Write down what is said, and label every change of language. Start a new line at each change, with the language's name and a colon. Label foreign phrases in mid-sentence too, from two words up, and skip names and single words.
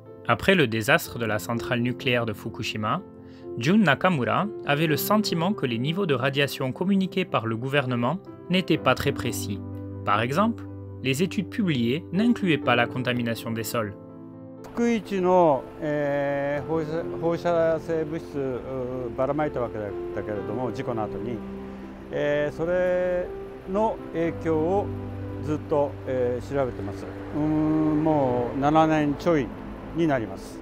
French: Après le désastre de la centrale nucléaire de Fukushima, Jun Nakamura avait le sentiment que les niveaux de radiation communiqués par le gouvernement n'étaient pas très précis. Par exemple, les études publiées n'incluaient pas la contamination des sols.
Japanese: 福井市の、放射性物質ばらまいたわけだけれども、事故の後に、それの影響をずっと、調べてます。もう7年ちょいになります。